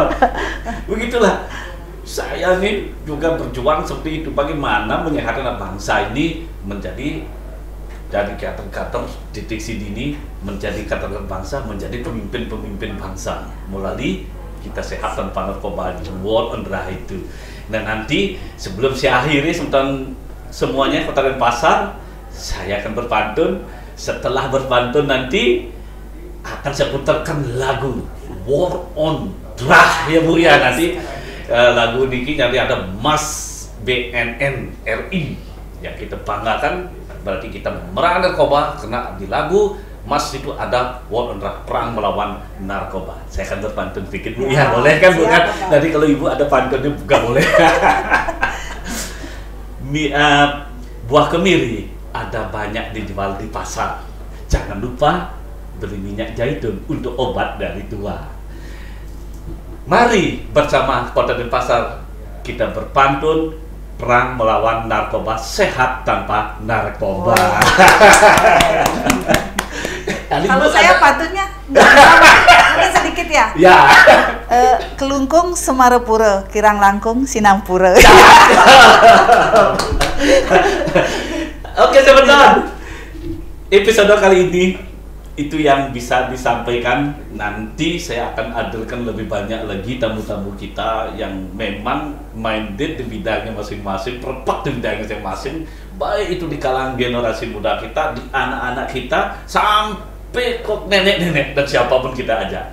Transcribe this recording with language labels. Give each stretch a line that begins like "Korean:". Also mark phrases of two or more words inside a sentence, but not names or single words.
Indonesian: Begitulah saya nih juga berjuang seperti itu, bagaimana menyehatkan bangsa ini menjadi dari kader-kader deteksi dini, menjadi kader bangsa, menjadi pemimpin-pemimpin bangsa melalui kita sehat tanpa narkoba,
English: war on drug
Indonesian: itu. Dan nanti sebelum saya akhiri semuanya Kota Denpasar, saya akan berpantun. Setelah berpantun nanti akan saya putarkan lagu War on Drug ya Bu ya. Nanti lagu Niki nanti ada Mas BNN RI yang kita banggakan, berarti kita memerangi narkoba karena di lagu Mas itu ada
English: war on drug,
Indonesian: perang melawan narkoba. Saya akan berpantun sedikit Bu. Ya, boleh kan Bu kan? Nanti kalau Ibu ada pantunnya buka boleh. Buah kemiri ada banyak dijual di pasar. Jangan lupa beli minyak zaitun untuk obat dari tua. Mari bersama Kota Denpasar kita berpantun perang melawan narkoba, sehat tanpa narkoba. Kalau saya pantunnya mungkin sedikit ya. Ya.
Balinese: Kelungkung Semarepura, kirang langkung Sinampura.
Indonesian: Oke teman-teman, episode kali ini itu yang bisa disampaikan. Nanti saya akan hadirkan lebih banyak lagi tamu-tamu kita yang memang minded di bidangnya masing-masing, perpak di bidangnya masing-masing, baik itu di kalangan generasi muda kita, di anak-anak kita, sampai ke nenek-nenek dan siapapun kita ajak.